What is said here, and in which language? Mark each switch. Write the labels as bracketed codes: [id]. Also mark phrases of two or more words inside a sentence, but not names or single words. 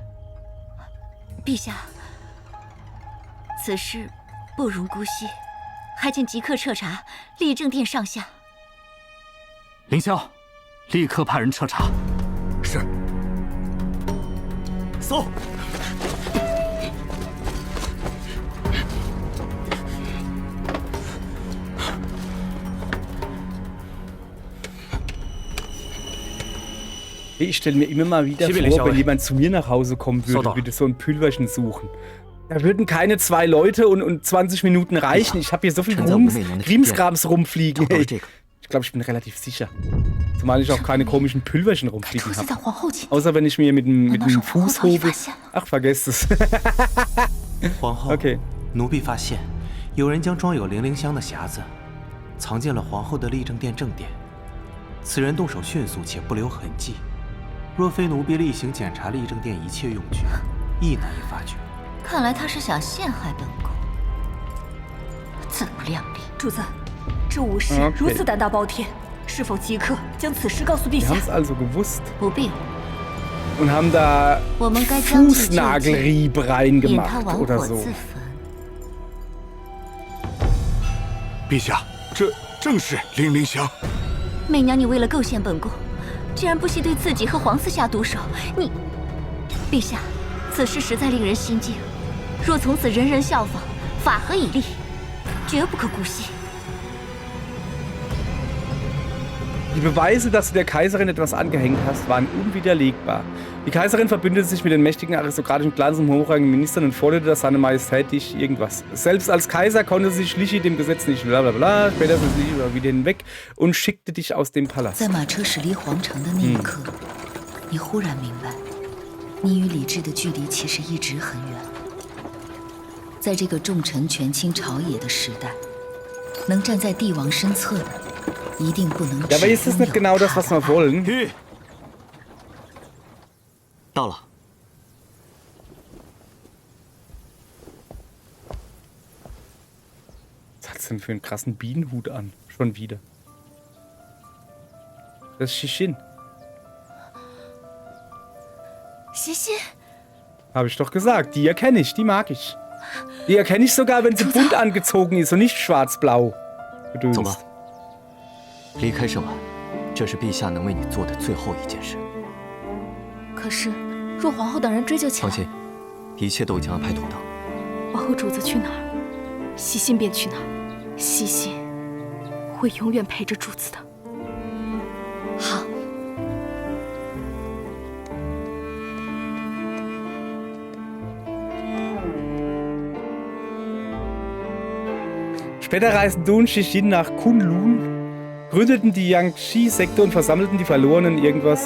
[zh] 陛下，此事不容姑息，还请即刻彻查立正殿上下。凌霄，立刻派人彻查。是。搜。 [de] Ich stelle mir immer mal wieder vor, wenn jemand zu mir nach Hause kommen würde, würde so ein Pülverchen suchen. Da würden keine 2 Leute und 20 Minuten reichen. Ich habe hier so viel Krimskrams rumfliegen. Hey. Ich glaube, ich bin relativ sicher. Zumal ich auch keine komischen Pülverchen rumfliegen habe. Außer wenn ich mir mit dem Fuß hobel. Ach, vergesst es. [zh] 皇后， okay. 奴婢发现，有人将装有零灵香的匣子藏进了皇后的立正殿正殿。此人动手迅速且不留痕迹。 若非奴婢例行检查立正殿一切用具，亦难以发觉。看来他是想陷害本宫，自不量力。主子，这武士如此胆大包天，是否即刻将此事告诉陛下？ [de] Die haben es also gewusst. [zh] 不必。 [de] Und haben da Fußnagelrieb reingemacht oder so. [zh] 陛下，这正是零灵香。媚娘，你为了构陷本宫。竟然不惜对自己和皇嗣下毒手，你，陛下，此事实在令人心惊。若从此人人效仿，法合以立，绝不可姑息。 [de] Die Beweise, dass du der Kaiserin etwas angehängt hast, waren unwiderlegbar. Die Kaiserin verbündete sich mit den mächtigen aristokratischen Clans und hochrangigen Ministern und forderte, dass seine Majestät dich irgendwas. Selbst als Kaiser konnte sich Lichi dem Gesetz nicht blablabla, später ist Lichi wieder hinweg und schickte dich aus dem Palast. [zh] 在马车驶离皇城的那一刻，你忽然明白，你与理智的距离其实一直很远。在这个重臣权倾朝野的时代，能站在帝王身侧的。 [de] Ja, aber ist das nicht genau das, was wir wollen? [zh] 到了。 [de] Was hat's denn für einen krassen Bienenhut an? Schon wieder. Das ist Shishin. Shishin? Habe ich doch gesagt. Die erkenne ich, die mag ich. Die erkenne ich sogar, wenn sie bunt angezogen ist und nicht schwarz-blau. [zh] 走吧，离开圣丸，这是陛下能为你做的最后一件事。可是，若皇后等人追究起来，放心，一切都已经安排妥当。王后主子去哪儿，西心便去哪儿。西心会永远陪着主子的。好。 [de] Später reisten Du und Shixin nach Kunlun, gründeten die Yangtze-Sekte und versammelten die Verlorenen irgendwas.